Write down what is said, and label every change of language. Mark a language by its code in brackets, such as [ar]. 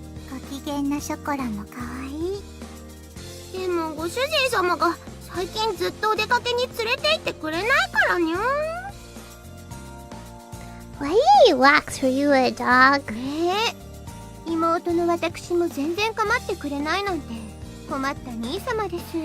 [ja] ご機嫌なショコラも可愛い。でもご主人様が最近ずっとお出かけに連れて行ってくれないからにゃ。 [en] Why do you walk through a dog? [ja] 妹の私も全然構ってくれないなんて困った兄様です。